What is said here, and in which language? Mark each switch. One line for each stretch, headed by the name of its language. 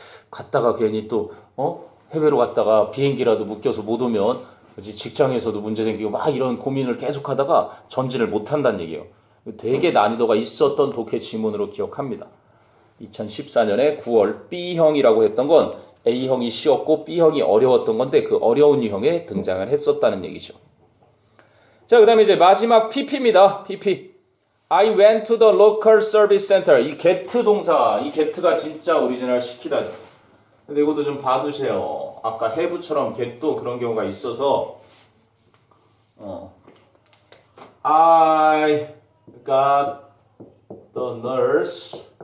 Korean: 갔다가 괜히 또 해외로 갔다가 비행기라도 묶여서 못 오면 직장에서도 문제 생기고 막 이런 고민을 계속 하다가 전진을 못 한다는 얘기예요. 되게 난이도가 있었던 독해 지문으로 기억합니다. 2014년에 9월 B형이라고 했던 건 A형이 쉬웠고 B형이 어려웠던 건데 그 어려운 유형에 등장을 했었다는 얘기죠. 자, 그 다음에 이제 마지막 PP입니다. PP.
English: I went to the local service center.
Korean: 이 get 동사, 이 get가 진짜 오리지널 시키다죠. 근데 이것도 좀 봐두세요. 아까 have처럼 get도 그런 경우가 있어서
English: I got the nurse.